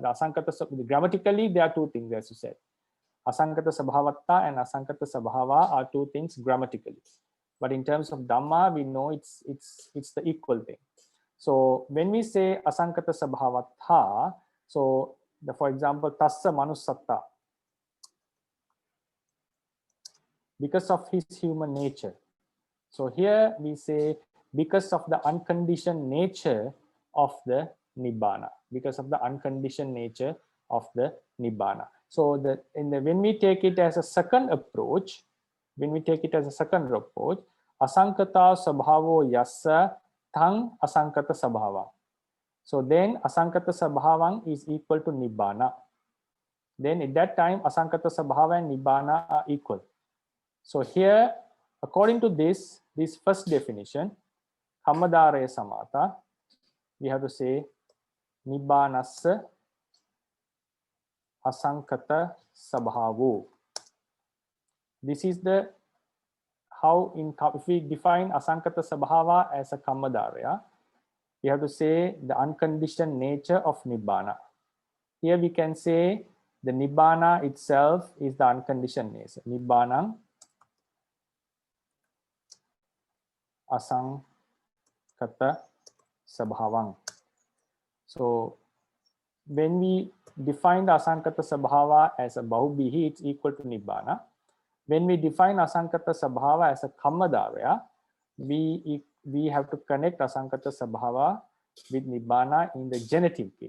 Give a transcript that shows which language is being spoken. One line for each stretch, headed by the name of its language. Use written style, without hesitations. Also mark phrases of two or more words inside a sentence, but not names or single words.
English: The asankata, grammatically, there are two things, as you said.
Pali: Asankata sabhavattha
English: and
Pali: asankata sabhava
English: are two things grammatically. But in terms of Dhamma, we know it's the equal thing. So when we say
Pali: asankata sabhavattha,
English: so for example,
Pali: tassa manusatta,
English: because of his human nature. So here we say because of the unconditioned nature of the nibbana, because of the unconditioned nature of the nibbana. So when we take it as a second approach,
Pali: asankata sabhavo yassa tang asankata sabhava.
English: So then
Pali: asankata sabhavang
English: is equal to nibbana. Then at that time
Pali: asankata sabhava
English: and nibbana are equal. So here, according to this first definition,
Pali: kammadare samata,
English: we have to say
Pali: nibbanassa asankata sabhavo.
English: This is the how if we define
Pali: asankata sabhava
English: as a kammadaraya, we have to say the unconditioned nature of nibbana. Here we can say the nibbana itself is the unconditioned nature.
Pali: Nibbanang asankata sabhavang.
English: So when we define the
Pali: asankata sabhava
English: as a bahubihi, it's equal to nibbana. When we define
Pali: asankata sabhava
English: as a kammadaraya, we we have to connect
Pali: Asankata Sabhava
English: with Nibbana in the genitive case.